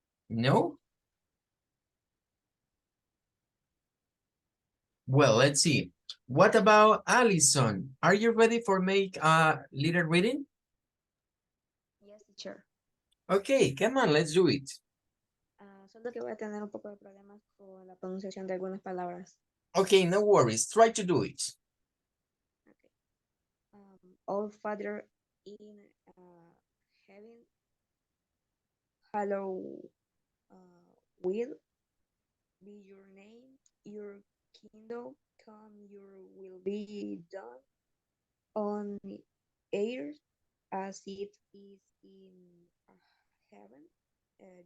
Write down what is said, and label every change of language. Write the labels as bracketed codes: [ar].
[en] No? Well, let's see. What about Allison? Are you ready for make a little reading? Yes, teacher. Okay, come on, let's do it. [es] Solo que voy a tener un poco de problemas con la pronunciación de algunas palabras. [en] Okay, no worries. Try to do it. Okay. Our Father in heaven, hallowed will be your name. Your kingdom come. Your will be done on earth as it is in heaven.